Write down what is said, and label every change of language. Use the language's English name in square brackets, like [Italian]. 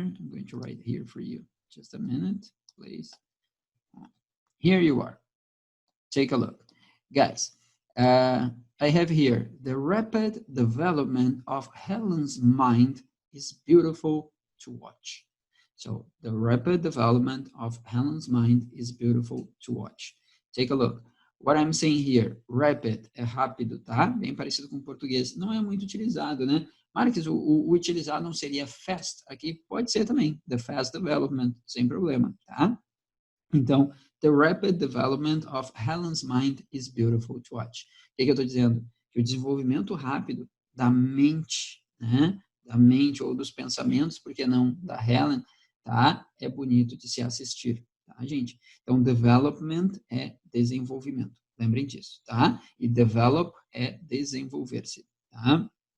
[English] I'm going to write here for you. Just a minute, please. Here you are. Take a look. Guys, I have here, the rapid development of Helen's mind is beautiful to watch. So, the rapid development of Helen's mind is beautiful to watch. Take a look. What I'm saying here, [Portuguese] rapid é rápido, tá? Bem parecido com o português. Não é muito utilizado, né? Marques, o utilizado não seria fast? Aqui pode ser também, the fast development, sem problema, tá? Então, [English] the rapid development of Helen's mind is beautiful to watch. [Portuguese] O que eu estou dizendo? Que o desenvolvimento rápido da mente, né? Da mente ou dos pensamentos, por que não, da Helen, tá? É bonito de se assistir, tá, gente? Então, development é desenvolvimento. Lembrem disso, tá? E develop é desenvolver-se, tá?